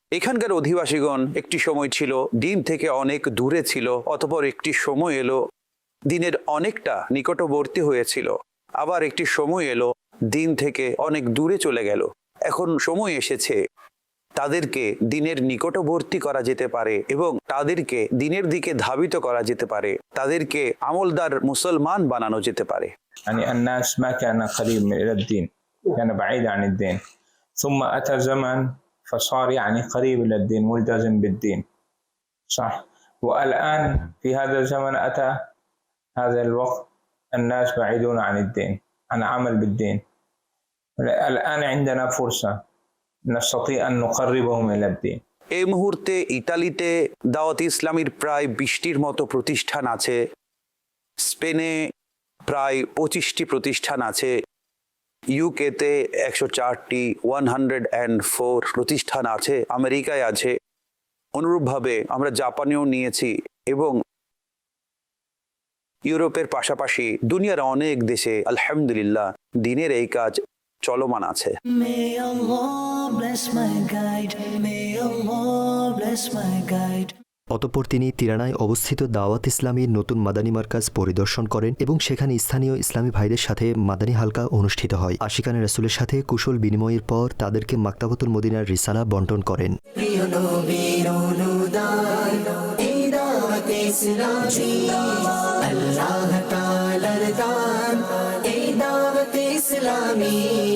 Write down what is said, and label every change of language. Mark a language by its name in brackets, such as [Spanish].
[Bangla] এখানকার অধিবাসীগণ একটি সময় ছিল দিন থেকে অনেক দূরে ছিল, অতঃপর একটি সময় এলো দিনের অনেকটা নিকটবর্তী হয়েছিল, আবার একটি সময় এলো দিন থেকে অনেক দূরে চলে গেল। এখন সময় এসেছে তাদেরকে দিনের নিকটবর্তী করা যেতে পারে এবং তাদেরকে দিনের দিকে ধাবিত করা যেতে পারে, তাদেরকে আমলদার মুসলমান বানানো যেতে পারে। [Arabic] يعني الناس ما كان قريب إلى الدين، كان بعيد عن الدين، ثم أتى زمن فصار يعني قريب إلى الدين، ملتزم بالدين، صح. والآن في هذا الزمن أتى هذا الوقت الناس بعيدون عن الدين، عن عمل بالدين. الآن عندنا فرصة نستطيع أن نقربهم إلى الدين. [Bangla] এই মুহূর্তে ইতালিতে দাওয়াত ইসলামীর প্রায় 20টির মতো প্রতিষ্ঠান আছে, স্পেনে প্রায় 25টি প্রতিষ্ঠান আছে, ইউকেতে 104টি 104 প্রতিষ্ঠান আছে, আমেরিকায় আছে। অনুরূপভাবে আমরা জাপানেও নিয়েছি এবং ইউরোপের পাশাপাশি দুনিয়ার অনেক দেশে আলহামদুলিল্লাহ দিনের এই কাজ চলমান আছে। [English] May Allah bless my guide. May Allah bless my guide. [Bangla] অতঃপর তিনি তিরানায় অবস্থিত দাওয়াত ইসলামীর নতুন মাদানী মার্কাজ পরিদর্শন করেন এবং সেখানে স্থানীয় ইসলামী ভাইদের সাথে মাদানী হালকা অনুষ্ঠিত হয়। আশিকানে রাসূলের সাথে কুশল বিনিময়ের পর তাদেরকে মাকতাবাতুল মদিনার রিসালা বন্টন করেন। প্রিয় নবীর অনুদান এই দাওয়াত ইসলামী, আল্লাহ তাআলার দান এই দাওয়াত ইসলামী।